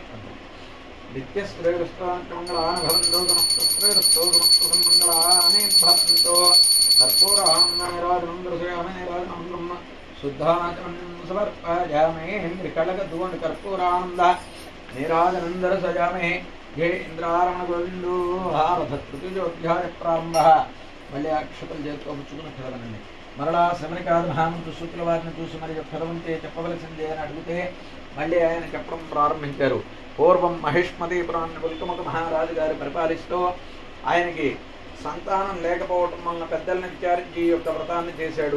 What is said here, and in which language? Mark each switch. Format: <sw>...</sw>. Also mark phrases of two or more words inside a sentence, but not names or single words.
<sa>नित्यश्रेयस्त्वमङ्गलानि भवन्तु समस्तश्रेयस्त्वमस्तु मङ्गलानि भवन्तु कर्पूरान्ननिराजनं दर्शयामि निराजनं ब्रह्म शुद्धाचमनं समर्पयामि त्रिकलकधूण कर्पूरानन्द निराजनं दर्शयामि. जय इंद्रारमण गोविंदो तृतीयोध्याय प्रारंभ.</sa> <te>మళ్ళీ అక్షతలు చేతితో పుచ్చుకుని చదవనండి. మరలా శమనికాది మహామంతు సూతుల వారిని చూసి మరి చదవంతే చెప్పవలసిందే అని అడిగితే మళ్ళీ ఆయన చెప్పడం ప్రారంభించారు. పూర్వం మహిష్మతీపురాన్ని ఉల్కముఖ మహారాజు గారు పరిపాలిస్తూ ఆయనకి సంతానం లేకపోవటం వలన పెద్దల్ని విచారించి ఈ యొక్క వ్రతాన్ని చేశాడు.</te>